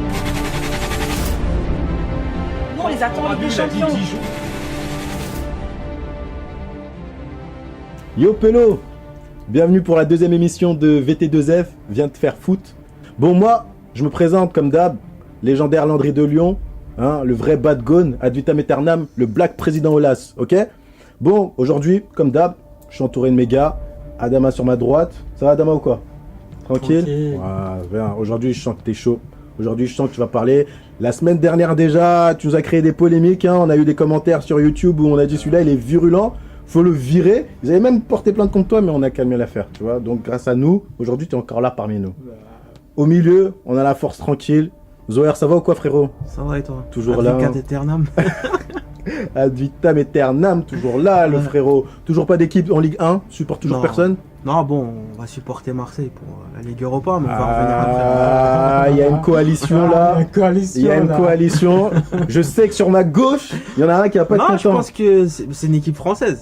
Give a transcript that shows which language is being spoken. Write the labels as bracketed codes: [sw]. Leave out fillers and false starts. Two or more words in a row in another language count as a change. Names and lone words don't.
[fr] Nous, on les attend en Ligue des Champions. Yo Pelo, bienvenue pour la deuxième émission de VT2F, viens te faire foutre. Bon, moi, je me présente comme d'hab, légendaire Landry de Lyon, hein, le vrai bad gone, [la] ad vitam aeternam, [fr] le black président Olas, ok? Bon, aujourd'hui, comme d'hab, je suis entouré de mes gars, Adama sur ma droite. Ça va Adama ou quoi? Tranquille. Ah, bien. Aujourd'hui, je sens que t'es chaud. Aujourd'hui, je sens que tu vas parler. La semaine dernière déjà, tu nous as créé des polémiques, hein. On a eu des commentaires sur YouTube où on a dit celui-là, il est virulent. Faut le virer. Ils avaient même porté plainte contre toi, mais on a calmé l'affaire, tu vois. Donc, grâce à nous, aujourd'hui, tu es encore là parmi nous. Au milieu, on a la force tranquille. Zoher, ça va ou quoi, frérot? Ça va et toi? Toujours là. [la] Ad aeternam. Ad vitam aeternam, [fr] toujours là, le frérot. Toujours pas d'équipe en Ligue 1, supporte toujours Non. personne. Non, bon, on va supporter Marseille pour la Ligue Europa, mais on va revenir Ah, il y a une coalition là. Il y a une coalition. Je sais que sur ma gauche, il y en a un qui va pas après. être Non, je content. pense que c'est une équipe française.